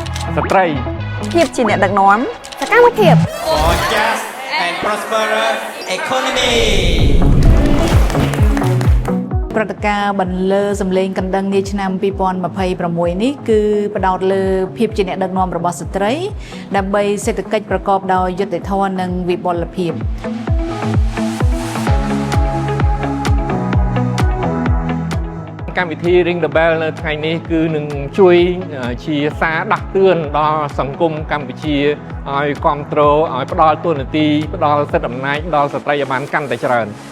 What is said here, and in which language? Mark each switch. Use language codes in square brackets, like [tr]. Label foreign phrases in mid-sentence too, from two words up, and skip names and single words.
[km] ស្ត្រី ភាពជាអ្នកដឹកនាំសកម្មភាព [en] For just and prosperous economy [km] ព្រឹត្តិការណ៍បន្លឺសម្លេងកណ្ដឹងនាឆ្នាំ2026នេះគឺផ្ដោតលើភាពជាអ្នកដឹកនាំរបស់ស្ត្រីដើម្បីសេដ្ឋកិច្ចប្រកបដោយយុត្តិធម៌និងវិបុលភាព កម្មវិធី [en] Ring the Bell [km] នៅថ្ងៃនេះគឺនឹងជួយជាសារដាស់តឿនដល់សង្គមកម្ពុជាឲ្យគ្រប់គ្រងឲ្យផ្ដល់ទូនាទីផ្ដល់សិទ្ធិអំណាចដល់ស្ត្រីឲ្យបានកាន់តែច្រើន